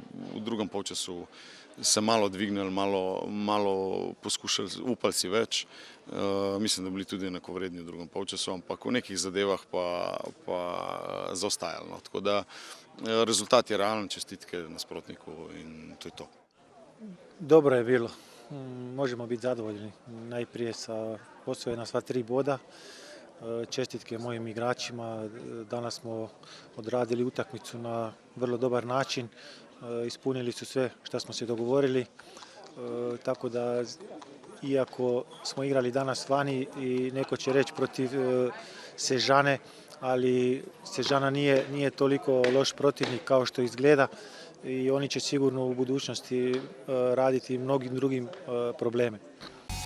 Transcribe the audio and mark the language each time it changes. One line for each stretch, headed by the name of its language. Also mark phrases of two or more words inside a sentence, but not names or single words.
Slovenian: V drugem polčasu se malo dvignili, malo poskušali, upali si več. Mislim, da bili tudi enakovredni v drugem polčasu, ampak v nekih zadevah pa zaostajali. Tako da rezultat je realen, čestitke nasprotniku in to je to. Dobro je bilo.
Croatian: Možemo biti zadovoljni. Najprije sa osvojena sva 3 boda. Čestitke mojim igračima. Danas smo odradili utakmicu na vrlo dobar način. Ispunili su sve što smo se dogovorili. Tako da, iako smo igrali danas vani i neko će reći protiv Sežane, ali Sežana nije toliko loš protivnik kao što izgleda i oni će sigurno u budućnosti raditi mnogim drugim probleme.